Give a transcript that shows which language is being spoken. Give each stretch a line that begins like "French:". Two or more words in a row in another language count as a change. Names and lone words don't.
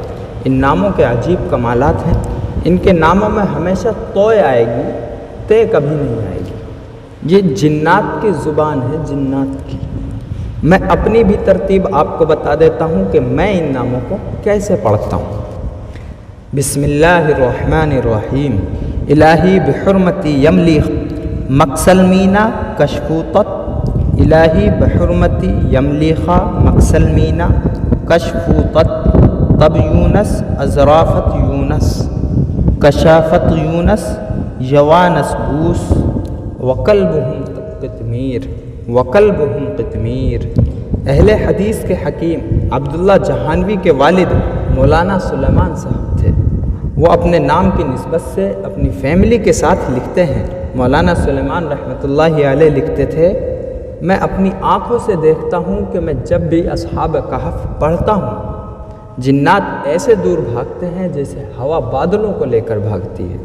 Urdu: ان ناموں کے عجیب کمالات ہیں۔ ان کے ناموں میں ہمیشہ توئے آئے گی، تے کبھی نہیں آئے گی۔ یہ جنات کی زبان ہے، جنات کی۔ میں اپنی بھی ترتیب آپ کو بتا دیتا ہوں کہ میں ان ناموں کو کیسے پڑھتا ہوں۔
Arabic: بسم اللہ الرحمن الرحیم۔ الہی بحرمتی یملیخ مکسلمینہ کشفوطت، الہی بحرمتی یملیخہ مکسلمینہ کشفوطت، طب یونس ازرافت یونس کشافت یونس یوانس بوس وقلبہم قطمیر۔
Urdu: اہل حدیث کے حکیم عبداللہ جہانوی کے والد مولانا سلیمان صاحب تھے۔ وہ اپنے نام کی نسبت سے اپنی فیملی کے ساتھ لکھتے ہیں۔ مولانا سلیمان رحمۃ اللہ علیہ لکھتے تھے، میں اپنی آنکھوں سے دیکھتا ہوں کہ میں جب بھی اصحاب کہف پڑھتا ہوں، جنات ایسے دور بھاگتے ہیں جیسے ہوا بادلوں کو لے کر بھاگتی ہے۔